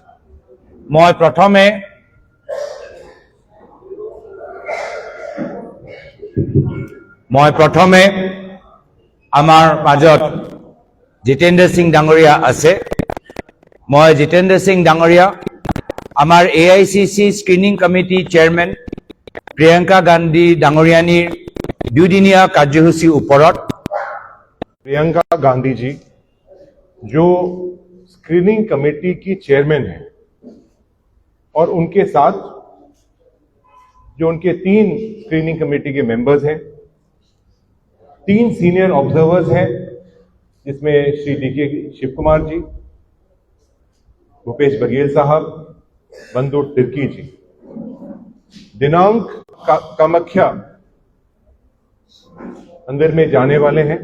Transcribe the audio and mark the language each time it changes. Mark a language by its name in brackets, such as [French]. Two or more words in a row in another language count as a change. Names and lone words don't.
[Assamese] মই প্ৰথমে আমাৰ মাজত জিতেন্দ্ৰ সিং ডাঙৰীয়া আছে। মই জিতেন্দ্ৰ সিং ডাঙৰীয়া, আমাৰ AICC [English] screening committee chairman [Assamese] প্ৰিয়ংকা গান্ধী ডাঙৰীয়ানীৰ 2 দিনীয়া কাৰ্যসূচীৰ ওপৰত [Hindi] प्रियंका गांधी जी जो [English] screening committee [Hindi] की चेयरमैन है और उनके साथ जो उनके 3 [English] screening committee [Hindi] के मेंबर्स हैं, 3 [English] senior observers [Hindi] हैं, जिसमें श्री DK शिव कुमार जी, भूपेश बघेल साहब, बंदू तिर्की जी, दिनांक कामाख्या मंदिर में जाने वाले हैं।